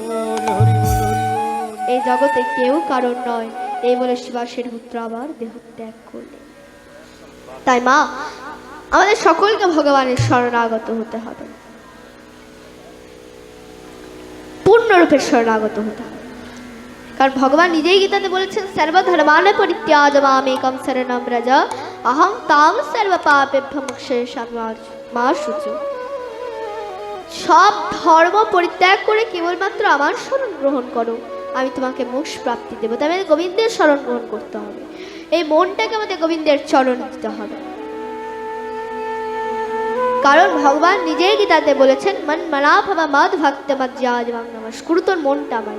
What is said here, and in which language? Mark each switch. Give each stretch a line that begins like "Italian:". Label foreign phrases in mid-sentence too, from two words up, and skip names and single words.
Bangla: এই জগতে কেউ কারণ নয়, এই বলে শিবাসের পুত্র আবার দেহ ত্যাগ করলেন। তাই মা, আমাদের সকলকে ভগবানের শরণাগত হতে হবে, পূর্ণরূপে শরণাগত হতে হবে। কারণ ভগবান নিজেই গীতাতে বলেছেন,
Sanskrit: সর্বধর্মান পরিত্যাজ মামেকং শরণং ব্রজ অহং তাং সর্ব পাপেভ্যো মোক্ষয়িষ্যামি মা শুচি।
Bangla: সব ধর্ম পরিত্যাগ করে কেবলমাত্র আমার শরণ গ্রহণ করো, আমি তোমাকে মোক্ষ প্রাপ্তি দেবো। তবে গোবিন্দের শরণ গ্রহণ করতে হবে, এই মনটাকে আমাদের গোবিন্দের চরণ দিতে হবে। কারণ ভগবান নিজেই গীতাতে বলেছেন,
Sanskrit: মন মনা ভাবা মদ ভক্ত মজ্জাজ নমস্কুরু,
Bangla: তোর মনটা আমার।